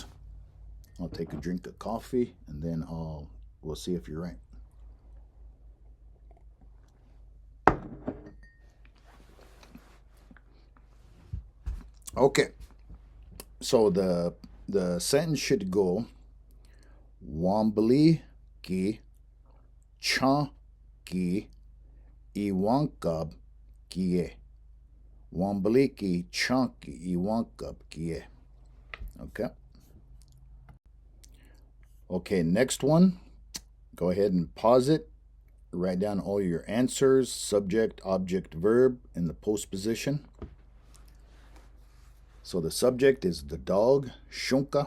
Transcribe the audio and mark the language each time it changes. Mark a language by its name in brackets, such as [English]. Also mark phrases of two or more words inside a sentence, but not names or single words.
[English] I'll take a drink of coffee, and then we'll see if you're right. Okay, so the sentence should go, [Lakota] wambali ki cha ki iwankab kie. Wambali ki cha ki iwankab kie. [English] Okay. Okay, next one. Go ahead and pause it. Write down all your answers, subject, object, verb, and the postposition. So the subject is the dog, shunka.